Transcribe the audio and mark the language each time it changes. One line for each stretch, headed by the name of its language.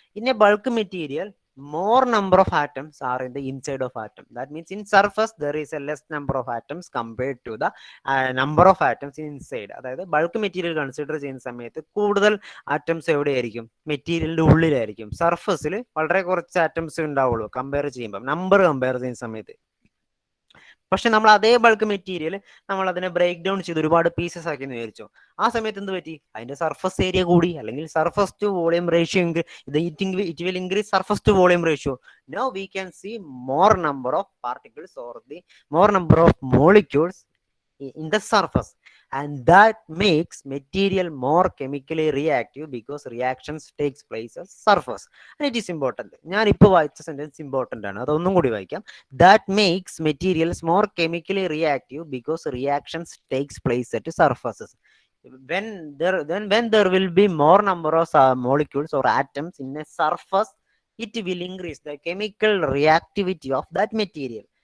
English: In a bulk material more number of atoms are in the inside of atom. That means in surface there is a less number of atoms compared to the number of atoms inside.
Malayalam: അതായത് bulk material consider ചെയ്യുന്ന സമയത്ത് കൂടുതൽ atoms എവിടെയായിരിക്കും? മെറ്റീരിയലിന്റെ ഉള്ളിലായിരിക്കും. സർഫസിൽ വളരെ കുറച്ച് atoms ഉണ്ടാവുള്ളൂ കമ്പയർ ചെയ്യുമ്പോൾ, നമ്പർ കമ്പയർ ചെയ്യുന്ന സമയത്ത്. പക്ഷെ നമ്മൾ അതേ ബൾക്ക് മെറ്റീരിയൽ നമ്മൾ അതിനെ ബ്രേക്ക് ഡൗൺ ചെയ്ത് ഒരുപാട് പീസസ് ആക്കി എന്ന് വിചാരിച്ചോ, ആ സമയത്ത് എന്ത് പറ്റി? അതിന്റെ സർഫസ് ഏരിയ കൂടി, അല്ലെങ്കിൽ surface to volume ratio
English: It will increase surface to volume ratio. Now we can see more number of particles or the more number of molecules in the surface, and that makes material more chemically reactive because reactions takes place at surface. And it is important.
Malayalam: ഞാൻ ഇപ്പോൾ വായിച്ച sentence important ആണ്, അതൊന്നും കൂടി വായിക്കാം.
English: That makes materials more chemically reactive because reactions takes place at surfaces. When there will be more number of molecules or atoms in a surface, it will increase the chemical reactivity of that material.